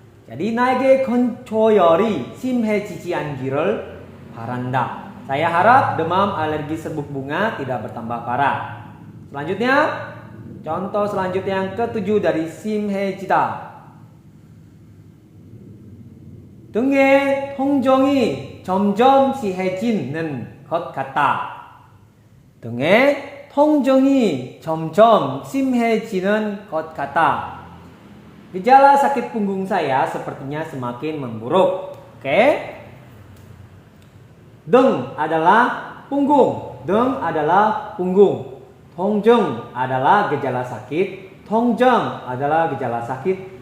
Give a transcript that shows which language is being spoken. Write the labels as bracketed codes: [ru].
[id] Jadi [ko] 나에게 컨트롤이 심해지지 않기를 바란다. [id] Saya harap demam, alergi, serbuk bunga tidak bertambah parah. Selanjutnya, contoh selanjutnya yang ketujuh dari 심해지다. [ko] 등의 통증이 점점 심해지는 것 같다. 등의 통증이 점점 심해지는 것 같다. [id] Gejala sakit punggung saya sepertinya semakin memburuk. Oke. 등 adalah punggung. 등 adalah punggung. 통증 adalah gejala sakit. 통증 adalah gejala sakit.